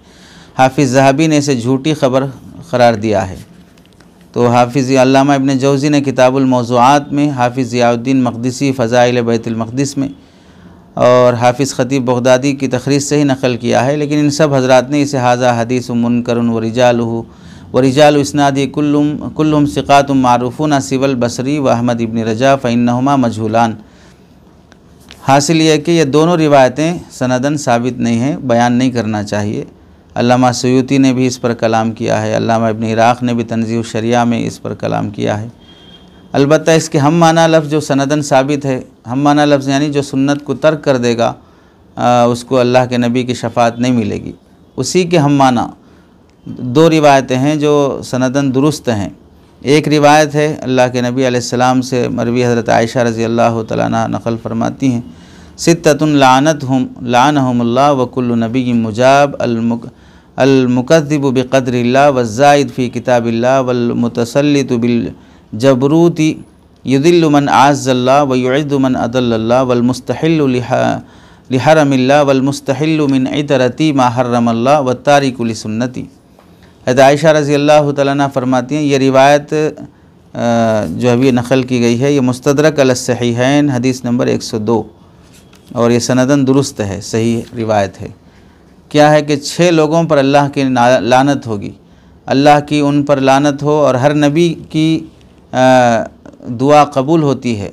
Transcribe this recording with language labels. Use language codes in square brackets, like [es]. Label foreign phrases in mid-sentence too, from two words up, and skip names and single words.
[ur] حافظ ذہبی نے اسے جھوٹی خبر قرار دیا ہے. تو حافظ علامہ ابن جوزی نے کتاب الموضوعات میں، حافظ ضیاء الدین مقدسی فضائل بیت المقدس میں، اور حافظ خطیب بغدادی کی تخریج سے ہی نقل کیا ہے. لیکن ان سب حضرات نے اسے [ar] هذا حديث منكر ورجال إسناده كلهم ثقات معروفون سوى البصري وأحمد بن رجاء فإنهما مجهولان. [ur] حاصل یہ ہے کہ یہ دونوں روایتیں سنداً ثابت نہیں ہیں، بیان نہیں کرنا چاہیے. علامہ سیوطی نے بھی اس پر کلام کیا ہے، علامہ ابن عراق نے بھی تنزیہ شریعہ میں اس پر کلام کیا ہے. البتہ اس کے ہم معنی لفظ جو سنداً ثابت ہے، ہم معنی لفظ یعنی جو سنت کو ترک کر دے گا اس کو اللہ کے نبی کی شفاعت نہیں ملے گی، اسی کے ہم معنی دو روایتیں ہیں جو سنداً درست ہیں. ایک روایت ہے اللہ کے نبی علیہ السلام سے مروی، حضرت عائشہ [ar] رضي الله تعالى عنها [ur] نقل فرماتی ہیں, [ar] ستة لعنهم الله وكل نبي مجاب المكذب بقدر الله والزائد في كتاب الله والمتسلط بالجبروت ليذل من أعز الله ويعز من أذل الله والمستحل لحرم الله والمستحل من عترتي ما حرم الله والتارك لسنتي. [ur] حضرت عائشہ [ar] رضي الله تعالى عنها [ur] فرماتی ہیں، یہ روایت جو ابھی نقل کی گئی ہے یہ مستدرک الصحیحین حدیث نمبر 102 اور یہ سنداً درست ہے، صحیح روایت ہے. کیا ہے کہ 6 لوگوں پر اللہ کی لعنت ہوگی، اللہ کی ان پر لعنت ہو اور ہر نبی کی دعا قبول ہوتی ہے.